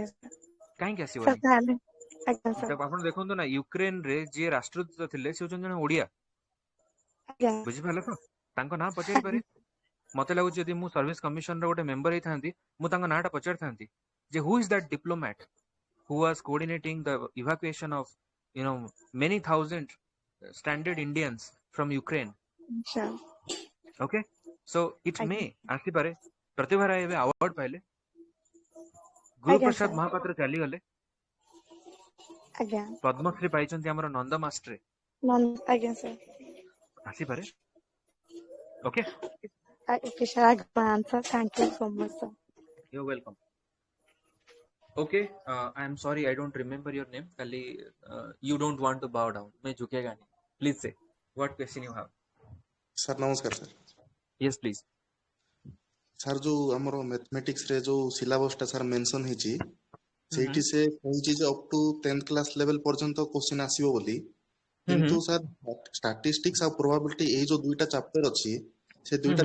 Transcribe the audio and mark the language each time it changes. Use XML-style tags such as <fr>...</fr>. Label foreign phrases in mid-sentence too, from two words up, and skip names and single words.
<or>କାହିଁକି ସାର୍ ଆସିବନି? ତାହେଲେ ଆଜ୍ଞା ସାର୍ ଆପଣ ଦେଖନ୍ତୁ ନା, ୟୁକ୍ରେନରେ ଯିଏ ରାଷ୍ଟ୍ରଦୂତ ଥିଲେ ସେ ହଉଛନ୍ତି ଜଣେ ଓଡିଆ, ଆଜ୍ଞା ବୁଝିପାରିଲେ ତ? ତାଙ୍କ ନାଁ ପଚାରିପାରେ। ମତେ ଲାଗୁଛି ଯଦି ମୁଁ ସର୍ଭିସ କମିଶନର ଗୋଟେ ମେମ୍ବର ହେଇଥାନ୍ତି ମୁଁ ତାଙ୍କ ନାଁଟା ପଚାରିଥାନ୍ତି ଯେ</or> <en>who is that diplomat who was coordinating the evacuation of many thousand stranded Indians from Ukraine.</en> <or>ଆଚ୍ଛା</or> <en>Okay, so it may</en> <or>ଆଜ୍ଞା ଆସିପାରେ। ପ୍ରତିଭା ରାୟ ଏବେ ଆୱାର୍ଡ ପାଇଲେ, ଆଜ୍ଞା ଗୁରୁପ୍ରସାଦ ସାର୍ ମହାପାତ୍ର ଚାଲିଗଲେ, ଆଜ୍ଞା ପଦ୍ମଶ୍ରୀ ପାଇଛନ୍ତି ଆମର ନନ୍ଦ ମାଷ୍ଟ୍ରେ, ଆଜ୍ଞା ସାର୍ ଆସିପାରେ। ଓକେ,</or> <en>Okay, sir, I got my answer. Thank you so much, sir. you're welcome. Okay, I am sorry I don't remember your name. Kali, you don't want to bow down.</en> <hi>मैं झुकेगा नहीं.</hi> <en>Please say what question you have.</en> <or>ସାର୍ ନମସ୍କାର ସାର୍।</or> <en>Yes, please.</en> <or>ସାର୍ ଯୋଉ ଆମର ମ୍ୟାଥମେଟିକ୍ସ ରେ ଯୋଉ ସିଲାବସ ଟା ସାର୍ ମେନସନ ହେଇଛି ସେଇଠି Mm-hmm. ସେ କହିଛି ଯେ</or> <en>up to 10th class level</en> <or>ପର୍ଯ୍ୟନ୍ତ କୋଶ୍ଚିନ୍ ଆସିବ ବୋଲି, Mm-hmm. କିନ୍ତୁ ସାର୍ ଷ୍ଟାଟିଷ୍ଟିକ୍ସ ଆଉ ପ୍ରୋବାବିଲିଟି ଏଇ ଯୋଉ ଦୁଇଟା ଚାପ୍ଟର ଅଛି ସେ ଦୁଇଟା</or>